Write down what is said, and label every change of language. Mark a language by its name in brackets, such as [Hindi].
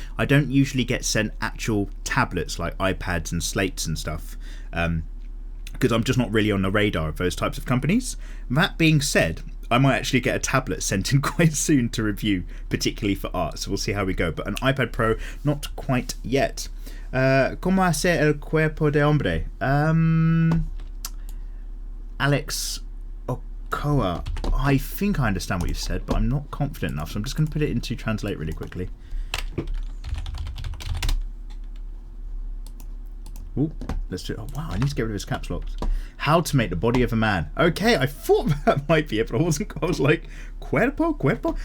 [English] I don't usually get sent actual tablets like iPads and slates and stuff, because I'm just not really on the radar of those types of companies. That being said, I might actually get a tablet sent in quite soon to review, particularly for art, so we'll see how we go. But an iPad Pro, not quite yet. [Spanish] ¿Cómo hace el cuerpo de hombre? Alex Koa. [English] I think I understand what you've said, but I'm not confident enough, so I'm just going to put it into translate really quickly. Ooh, let's do it. Oh, wow, I need to get rid of his caps lock. How to make the body of a man. Okay, I thought that might be it, but I wasn't. I was like, cuerpo?